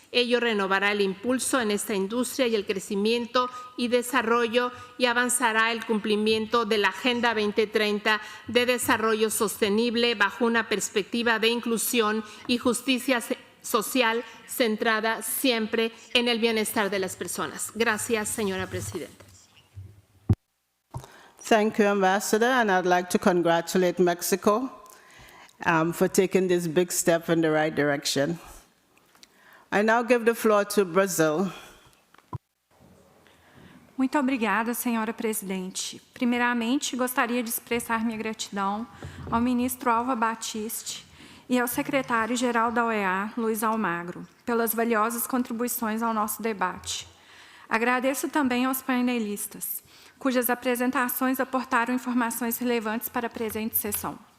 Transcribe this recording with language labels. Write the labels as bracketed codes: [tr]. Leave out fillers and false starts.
[es] Ello renovará el impulso en esta industria y el crecimiento y desarrollo y avanzará el cumplimiento de la Agenda 2030 de Desarrollo Sostenible bajo bajo una perspectiva de inclusión y justicia social centrada siempre en el bienestar de las personas. Gracias, señora presidenta. [en] Thank you, Ambassador, and I'd like to congratulate Mexico for taking this big step in the right direction. I now give the floor to Brazil. [pt] Muito obrigada, senhora presidente. Primeiramente, gostaria de expressar minha gratidão ao ministro Alva Batiste e ao secretário-geral da OEA, Luiz Almagro, pelas valiosas contribuições ao nosso debate. Agradeço também aos painelistas, cujas apresentações aportaram informações relevantes para a presente sessão.